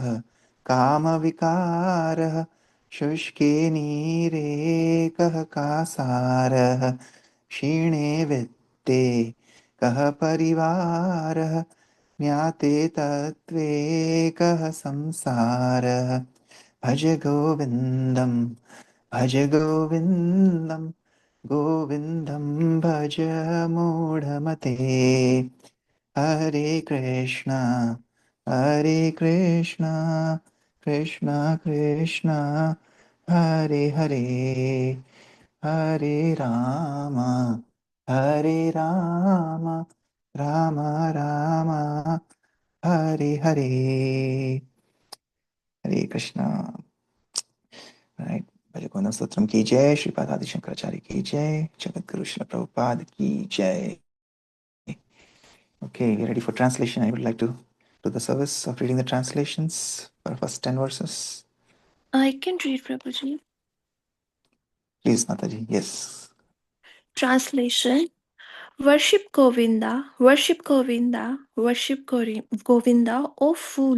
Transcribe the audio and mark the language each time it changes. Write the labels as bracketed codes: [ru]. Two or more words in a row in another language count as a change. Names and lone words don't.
[sa] कामविकारः शुष्के नीरे कः कासारः क्षीणे वित्ते कः परिवारः ज्ञाते तत्त्वे कः संसारः भज गोविन्दम् भज गोविन्दं गोविन्दं भज मूढमते हरे कृष्ण कृष्ण कृष्ण हरे हरे हरे राम राम राम हरे हरे हरे कृष्ण. [en] Right. [hi] भजगोविंदम स्तोत्रम की जय, श्रीपाद आदि शंकराचार्य की जय, जगत गुरु श्रील प्रभुपाद की जय. [en] Okay, we're ready for translation. I would like to do the service of reading the translations for the first 10 verses. I can read, Prabhuji. Please, Mataji. Yes. Translation. Worship Govinda, worship Govinda, worship Govinda, O fool.